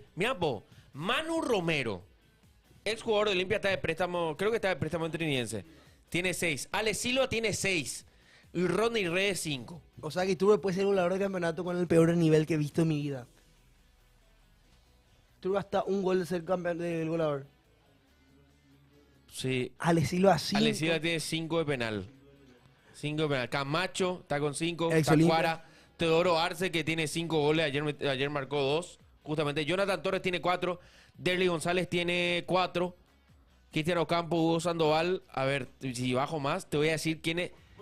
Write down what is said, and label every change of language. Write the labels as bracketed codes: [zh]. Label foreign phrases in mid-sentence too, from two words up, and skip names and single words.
[es] Mira, po, Manu Romero, ex jugador de Olimpia, está de préstamo, creo que está de préstamo en Trinidense. Tiene 6. Ale Silva tiene 6. Y Rodney Reyes 5. O sea que Iturbe puede ser el goleador de campeonato con el peor nivel que he visto en mi vida. Iturbe hasta un gol de ser campeón del goleador. Sí. Ale Silva 5. Ale Silva tiene 5 de penal. 5 de penal. Camacho está con 5. Ex Olimpia. Tacuara. Teodoro Arce, que tiene 5 goles. Ayer marcó 2. Justamente. Jonathan Torres tiene 4. Derly González tiene 4. Cristian Ocampo, Hugo Sandoval. A ver, si bajo más, te voy a decir quién es.